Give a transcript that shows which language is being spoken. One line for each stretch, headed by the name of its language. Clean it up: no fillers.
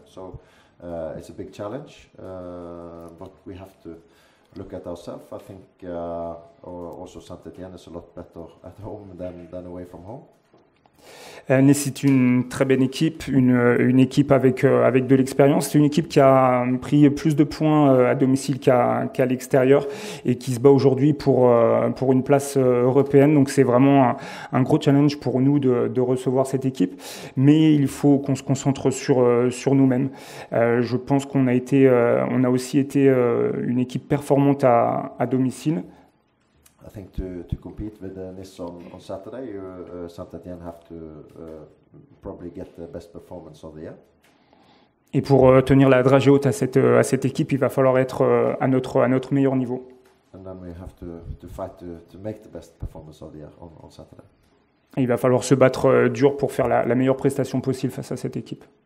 English: So it's a big challenge, but we have to look at ourselves. I think also Saint-Étienne is a lot better at home than away from home.
French: Nice est une très belle équipe, une équipe avec de l'expérience. C'est une équipe qui a pris plus de points à domicile qu'à l'extérieur et qui se bat aujourd'hui pour une place européenne. Donc c'est vraiment un gros challenge pour nous de recevoir cette équipe. Mais il faut qu'on se concentre sur nous-mêmes. Je pense qu'on a aussi été une équipe performante à domicile.
English: I think to compete with Nice on Saturday, Saint-Étienne have to probably get the best performance of the year.
French: Et pour tenir la dragée haute à cette équipe, il va falloir être à notre meilleur niveau.
English: And then we have to fight to make the best performance of the year on Saturday.
French: Et il va falloir se battre dur pour faire la meilleure prestation possible face à cette équipe.